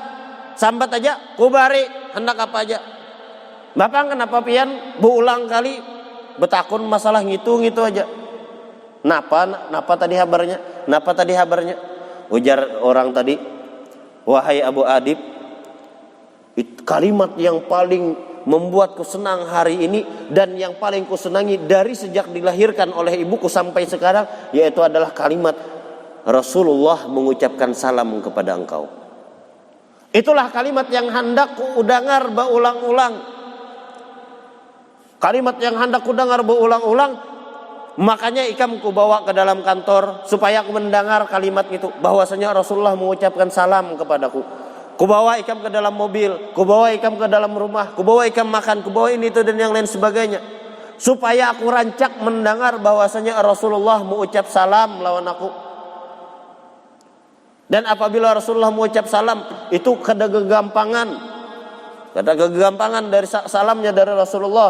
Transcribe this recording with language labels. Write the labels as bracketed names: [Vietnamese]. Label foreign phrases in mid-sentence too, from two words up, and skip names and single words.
[Banjar] Sambat aja ku bari hendak apa aja. Bapak kenapa pian berulang kali betakun masalah gitu aja. Napa tadi kabarnya? [Indonesian] Ujar orang tadi, wahai Abu Adib, Kalimat yang paling membuatku senang hari ini dan yang paling kusenangi dari sejak dilahirkan oleh ibuku sampai sekarang, yaitu adalah kalimat Rasulullah mengucapkan salam kepada engkau. Itulah kalimat yang hendak ku dengar berulang-ulang. Kalimat yang hendak ku dengar berulang-ulang. [Banjar] Makanya ikam ku bawa ke dalam kantor supaya aku mendengar kalimat itu, bahwasanya Rasulullah mengucapkan salam kepadaku. Ku bawa ikam ke dalam mobil, ku bawa ikam ke dalam rumah, ku bawa ikam makan, ku bawa ini itu dan yang lain sebagainya, supaya aku rancak mendengar bahwasanya Rasulullah mengucap salam lawan aku. [Indonesian] Dan apabila Rasulullah mengucap salam, itu ada kegampangan dari salamnya dari Rasulullah.